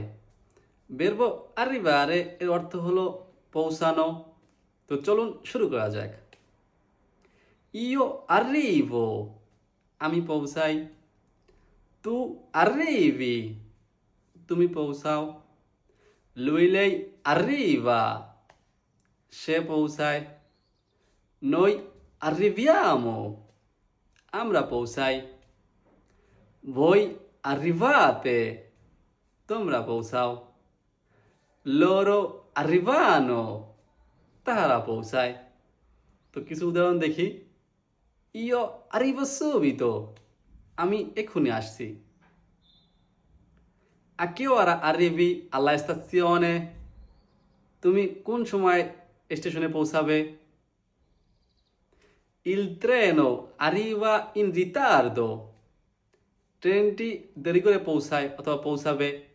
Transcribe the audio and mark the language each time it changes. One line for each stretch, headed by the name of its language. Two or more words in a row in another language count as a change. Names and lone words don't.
Italian: verbo arrivare
Bangla: এর অর্থ হলো পৌঁছানো। তো চলুন শুরু করা যাক।
Italian: Io arrivo,
Bangla: আমি পৌঁছাই।
Italian: Tu arrivi,
Bangla: তুমি পৌঁছাও।
Italian: Lui lei arriva,
Bangla: সে পৌঁছায়।
Italian: Noi arriviamo,
Bangla: আমরা পৌঁছাই।
Italian: Voi arrivate,
Bangla: তোমরা পৌঁছাও।
Italian: Loro arrivano,
Bangla: তাহারা পৌঁছায়। তো কিছু উদাহরণ দেখি।
Italian: Io arrivo subito,
Bangla: আমি এক্ষুনি আসছি।
Italian: A che ora arrivi alla stazione,
Bangla: তুমি কোন সময় স্টেশনে পৌঁছাবে?
Italian: Il treno arriva in ritardo,
Bangla: ট্রেনটি দেরি করে পৌঁছায় অথবা পৌঁছাবে।